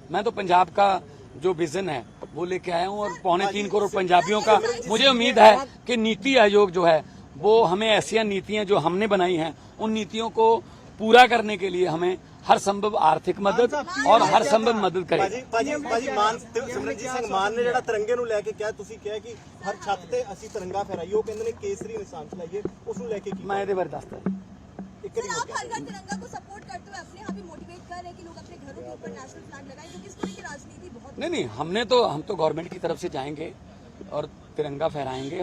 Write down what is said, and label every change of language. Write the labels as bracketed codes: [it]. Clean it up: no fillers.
[hi] मैं तो पंजाब का जो विजन है वो लेके आया हूँ और 2.25 करोड़ पंजाबियों का मुझे उम्मीद है कि नीति आयोग जो है वो हमें ऐसी नीतियां जो हमने बनाई हैं उन नीतियों को पूरा करने के लिए हमें हर संभव आर्थिक मदद और हर संभव मदद करे। [pa] ਭਾਜੀ ਮਾਨ ਸਿਮਰਨਜੀਤ ਸਿੰਘ ਮਾਨ ਨੇ ਜਿਹੜਾ ਤਿਰੰਗੇ ਨੂੰ ਲੈ ਕੇ ਕਿਹਾ, ਤੁਸੀਂ ਕਿਹਾ ਕਿ ਹਰ ਛੱਤ ਤੇ ਅਸੀਂ ਤਿਰੰਗਾ ਫਹਿਰਾਈਏ, ਉਹ ਕਹਿੰਦੇ ਨੇ ਕੇਸਰੀ ਨਿਸ਼ਾਨ ਚਲਾਈਏ, ਉਸ ਨੂੰ ਲੈ ਕੇ ਕੀ? मैं ਇਹਦੇ ਬਾਰੇ ਦੱਸਦਾ। [hi] आप हर घर तिरंगा को सपोर्ट करते हुए अपने यहाँ भी मोटिवेट कर रहे हैं कि लोग अपने घरों के ऊपर नेशनल फ्लैग लगाएं, क्योंकि इस तरह की राजनीति बहुत नहीं, हम तो गवर्नमेंट की तरफ से जाएंगे और तिरंगा फहराएंगे।